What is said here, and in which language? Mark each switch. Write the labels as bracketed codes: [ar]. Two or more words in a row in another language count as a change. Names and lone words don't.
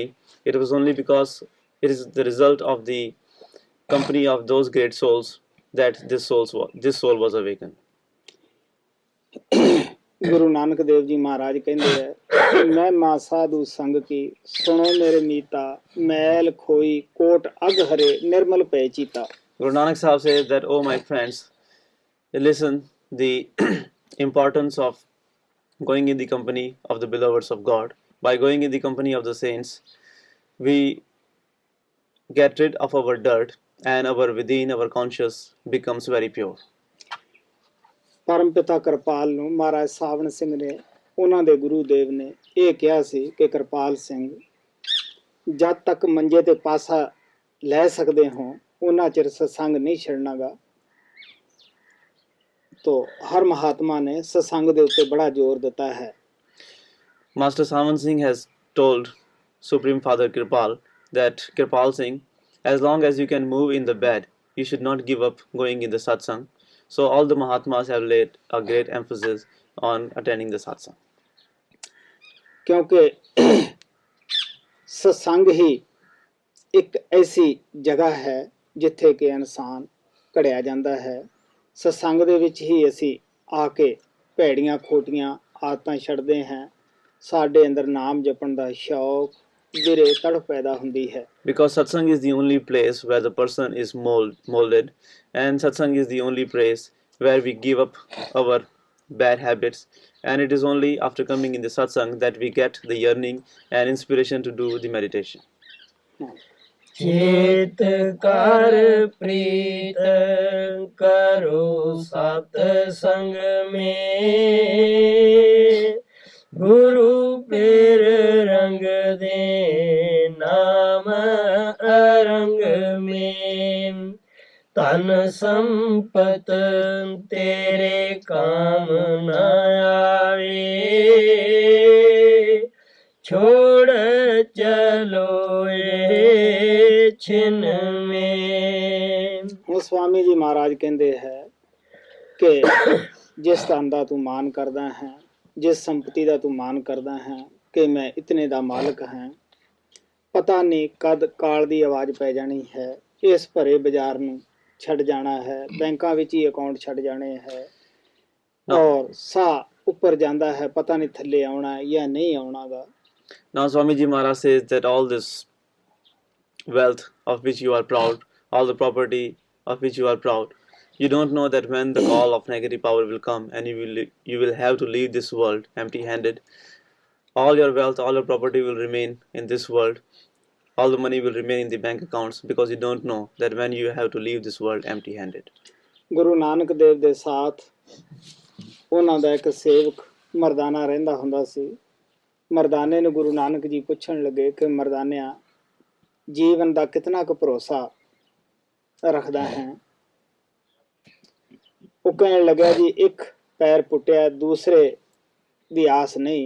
[en] It was only because it is the result of the company of those great souls that this soul was awakened. [pa] ਗੁਰੂ ਨਾਨਕ ਦੇਵ ਜੀ ਮਹਾਰਾਜ ਕਹਿੰਦੇ ਹੈ, ਮੈਂ ਮਾ ਸਾਧੂ ਸੰਗ ਕੀ ਸੁਣੋ ਮੇਰੇ ਮੀਤਾ, ਮੈਲ ਖੋਈ ਕੋਟ ਅਗ ਹਰੇ ਨਿਰਮਲ ਪੈ ਚੀਤਾ. [en] Guru Nanak Sahib says that, oh my friends, listen the importance of going in the company of the beloveds of God. By going in the company of the saints, we get rid of our dirt, and our within, our conscious becomes very pure. [pa] ਪਰਮ ਪਿਤਾ ਕਿਰਪਾਲ ਨੂੰ ਮਹਾਰਾਜ ਸਾਵਣ ਸਿੰਘ ਨੇ, ਉਹਨਾਂ ਦੇ ਗੁਰੂ ਦੇਵ ਨੇ ਇਹ ਕਿਹਾ ਸੀ ਕਿ ਕਿਰਪਾਲ ਸਿੰਘ, ਜਦ ਤੱਕ ਮੰਜੇ ਤੇ ਪਾਸਾ ਲੈ ਸਕਦੇ ਹੋ ਉਹਨਾਂ ਚਿਰ ਸਤਸੰਗ ਨਹੀਂ ਛੱਡਣਾਗਾ। [hi] तो हर महात्मा ने सत्संग के उत्ते बड़ा जोर दिता है। [en] Master Sawan Singh has told Supreme Father Kirpal that, Kirpal Singh, as long as you can move in the bed, you should not give up going in the satsang. So all the Mahatmas have laid a great emphasis on attending the satsang. [hi] क्योंकि सत्संग ही एक ऐसी जगह है जिथे कि इंसान घड़िया जाता है। [pa] ਸਤਸੰਗ ਦੇ ਵਿੱਚ ਹੀ ਅਸੀਂ ਆਕੇ ਭੈੜੀਆਂ ਖੋਟੀਆਂ ਆਦਤਾਂ ਛੱਡਦੇ ਹੈਂ। ਸਾਡੇ ਅੰਦਰ ਨਾਮ ਜਪਣ ਦਾ ਸ਼ੌਕ ਵਿਰੇ ਤੜਪ ਪੈਦਾ ਹੁੰਦੀ ਹੈ। [en] Because satsang is the only place where the person is molded, and satsang is the only place where we give up our bad habits, and it is only after coming in the satsang that we get the yearning and inspiration to do the meditation. [hi] चेत कर प्रीत करो सत्संग में, गुरु पेर रंग दे नाम अरंग में, तन संपत तेरे काम न आवे, छोड़ चलो ये छिन में। ਹੁਣ स्वामी जी महाराज कहते हैं कि जिस धन का तू मान करदा है, जिस संपत्ति का तू मान करदा है कि मैं इतने दा मालिक है, [pa] ਪਤਾ ਨਹੀਂ ਕਦ ਕਾਲ ਦੀ ਆਵਾਜ਼ ਪੈ ਜਾਣੀ ਹੈ। ਇਸ ਭਰੇ ਬਾਜ਼ਾਰ ਨੂੰ ਛੱਡ ਜਾਣਾ ਹੈ, ਬੈਂਕਾਂ ਵਿੱਚ ਹੀ ਅਕਾਊਂਟ ਛੱਡ ਜਾਣੇ ਹੈ, ਔਰ ਸਾਹ ਉੱਪਰ ਜਾਂਦਾ ਹੈ, ਪਤਾ ਨਹੀਂ ਥੱਲੇ ਆਉਣਾ ਹੈ ਯਾ ਨਹੀਂ ਆਉਣਾਗਾ। [en] Now Swamiji Maharaj says that all this wealth of which you are proud, all the property of which you are proud, you don't know that when the call of negative power will come and you will have to leave this world empty-handed. All your wealth, all your property will remain in this world. All the money will remain in the bank accounts, because you don't know that when you have to leave this world empty-handed. [pa] ਗੁਰੂ ਨਾਨਕ ਦੇਵ ਦੇ ਸਾਥ ਉਹਨਾਂ ਦਾ ਇੱਕ ਸੇਵਕ ਮਰਦਾਨਾ ਰਹਿੰਦਾ ਹੁੰਦਾ ਸੀ। ਮਰਦਾਨੇ ਨੂੰ ਗੁਰੂ ਨਾਨਕ ਜੀ ਪੁੱਛਣ ਲੱਗੇ ਕਿ ਮਰਦਾਨਿਆ, ਜੀਵਨ ਦਾ ਕਿਤਨਾ ਕੁ ਭਰੋਸਾ ਰੱਖਦਾ ਹੈ? ਉਹ ਕਹਿਣ ਲੱਗਾ, ਜੀ ਇੱਕ ਪੈਰ ਪੁੱਟਿਆ, ਦੂਸਰੇ ਦੀ ਆਸ ਨਹੀਂ।